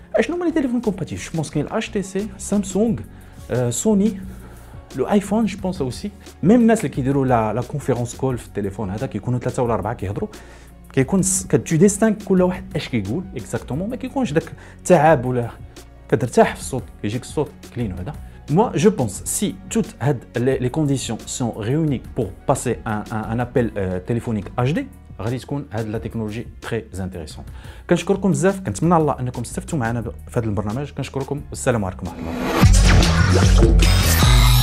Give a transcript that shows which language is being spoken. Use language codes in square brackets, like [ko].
[ar] اشنو هما لي تليفون كومباتيبل؟ جو بونس كاين الاش تي سي، سامسونج، سوني، لو ايفون، جو بونس اوسي. ميم الناس اللي كيديروا لا كونفيرونس كول في التليفون هذا، كيكونوا 3 ولا 4 كيهضروا، كيكون كتجي ديستانك كل واحد اش كيقول اكزاكتومون، ما كيكونش داك التعب ولا كترتاح في الصوت، كيجيك الصوت كلين. هذا [fr] moi je pense si toutes les conditions sont réunies pour passer un appel téléphonique HD [ar] غادي تكون هاد لا تكنولوجي تري انتريسون. كنشكركم بزاف، كنتمنى الله انكم استفدتوا معنا في هذا البرنامج. كنشكركم والسلام عليكم ورحمه الله.